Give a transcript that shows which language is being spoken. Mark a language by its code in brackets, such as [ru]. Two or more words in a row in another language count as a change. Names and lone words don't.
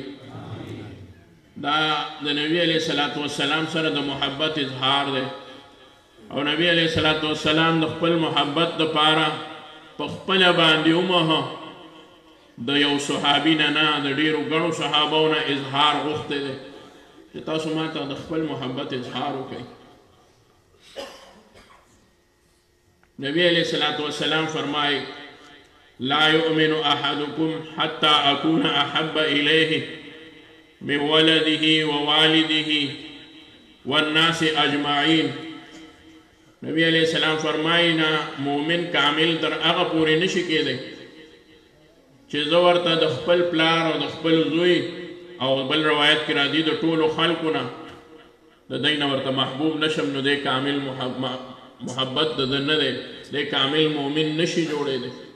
[ps] دا د نبی [ar] علیه الصلاۃ والسلام [ps] سره د محبت اظهار دی او نبی [ar] علیه الصلاۃ والسلام [ps] د خپل محبت دپاره په خپله باندې ومهه د یو صحابي نه د ډېرو ګڼو صحابو نه اظهار غوښتی دی چې تاسو ما ته د خپل محبت اظهار وکړئ. [ar] نبی علیہ الصلوۃ والسلام فرمائے لا یؤمن احدکم حتی اکون احب الیہ من ولده ووالده والناس اجمعین. [ps] نبی [ar] علیہ السلام [ps] فرمائے نا مومن کامل در هغه پورې نشي کېدی چې زه ورته د خپل پلار او د خپل زوی او بل روایت کې راځي د ټولو خلکو نه د دوی نه ورته محبوب نشم، نو دی کامل محبت د ده نه دی، دی کامل مؤمن نشي جوړېدی.